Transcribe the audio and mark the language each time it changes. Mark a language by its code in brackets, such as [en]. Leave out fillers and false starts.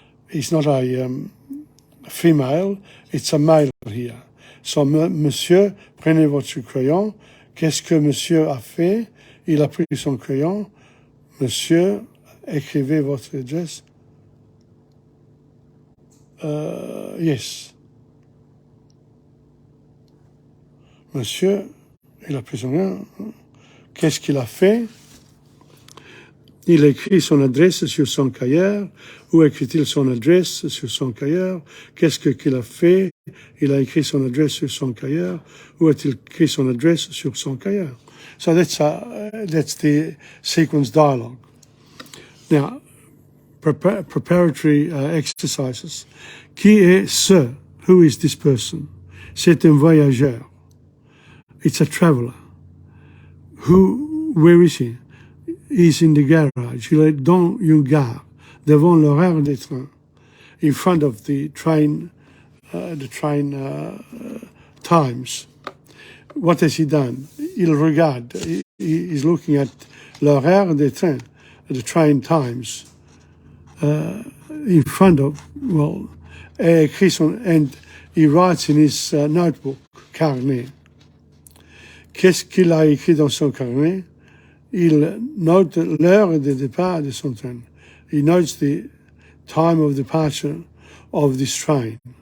[en] it's not a female, it's a male here. [fr] So, monsieur, prenez votre crayon. Qu'est-ce que monsieur a fait? Il a pris son crayon. Monsieur, écrivez votre adresse. [en] Yes. [fr] Monsieur, il a pris son crayon. Qu'est-ce qu'il a fait? Il a écrit son adresse sur son cahier. Où écrit-il son adresse sur son cahier? Qu'est-ce qu'il a fait? Il a écrit son adresse sur son cahier. Où a-t-il écrit son adresse sur son cahier? [en] So that's the sequence dialogue. Now, preparatory exercises. [fr] Qui est ce? [en] Who is this person? [fr] C'est un voyageur. [en] It's a traveler. Where is he? He's in the garage. [fr] Il est dans une gare, devant l'horaire des trains, [en] in front of the train times. What has he done? [fr] Il regarde. [en] He's looking at [fr] l'horaire des trains, [en] the train times, in front of, well, and he writes in his notebook, carnet. [fr] Qu'est-ce qu'il a écrit dans son carnet? Il note l'heure de départ de son train. [en] He notes the time of departure of this train.